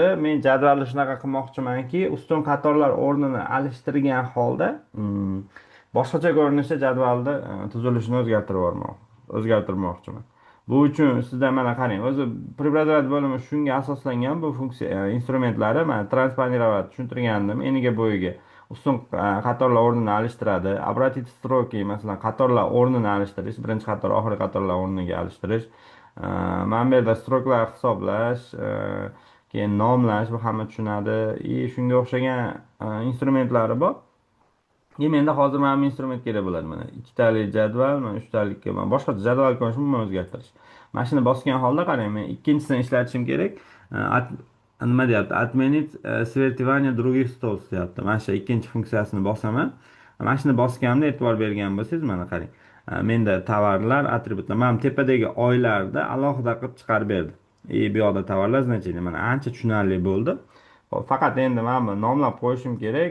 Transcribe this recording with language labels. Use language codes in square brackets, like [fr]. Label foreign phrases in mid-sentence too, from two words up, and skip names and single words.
[uz] Men jadvalni shunaqa qilmoqchimanki, ustun qatorlar o'rnini alishtirgan holda, boshqacha ko'rinishda jadvalni tuzilishini o'zgartirmoqchiman. Bu uchun sizda mana qarang, o'zi preobrazовать bo'limi shunga asoslangan bu funksiya, instrumentlari mana transponировать tushuntirgandim eniga bo'yiga. Ustun qatorlar o'rnini alishtiradi. [ru] Обратить строки, [uz] masalan, qatorlar o'rnini alishtirish, birinchi qator oxirgi qatorlar o'rniga alishtirish. Mana bu yerda stroklar hisoblash, keyin nomlash, bu hamma tushunadi. И shunga o'xshagan instrumentlari bor. Menda hozir mana bu instrument kerak bo'ladi. Mana ikkitalik jadval, mana uchtalikka mana boshqa jadval ko'rishni umuman o'zgartirish. Mana shuni bosgan holda qarang, men ikkinchisini ishlatishim kerak. Nima deyapti? [ru] Отменить сверстывание других столбцов deyapti. [uz] Mana shu ikkinchi funksiyasini bosaman. Mana shuni bosganimda e'tibor bergan bo'lsangiz, mana qarang. Menda tovarlar, atributlar, mana bu tepadagi oylarda alohida qilib chiqarib berdi. Bu yoqda tovarlar значение mana ancha tushunarli bo'ldi. Hop, faqat endi mana bu nomlab qo'yishim kerak.